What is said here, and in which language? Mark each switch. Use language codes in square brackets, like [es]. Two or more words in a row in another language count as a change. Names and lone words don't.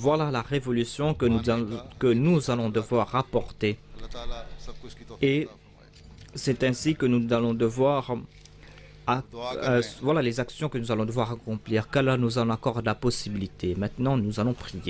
[fr] Voilà la révolution que nous allons devoir apporter. [ur] اللہ تعالیٰ سب کچھ کی توفیق [fr] Et [ur] عطا فرمائے [fr] c'est ainsi que nous allons devoir voilà les actions que nous allons devoir accomplir. Qu'Allah nous en accorde la possibilité. Maintenant, nous allons prier.